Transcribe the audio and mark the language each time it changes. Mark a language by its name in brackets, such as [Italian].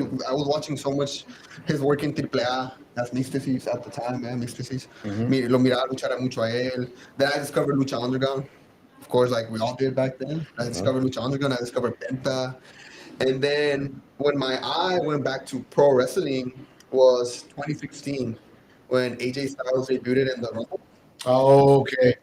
[English] I was watching so much his work in AAA. That's Mysticis at the time, man. Mysticis. [Spanish] Lo miraba luchar mucho a él. [English] Then I discovered Lucha Underground. Of course, like we all did back then. I discovered Lucha Underground. I discovered Penta. And then when my eye went back to pro wrestling was 2016 when AJ Styles debuted in the Rumble. Oh, okay.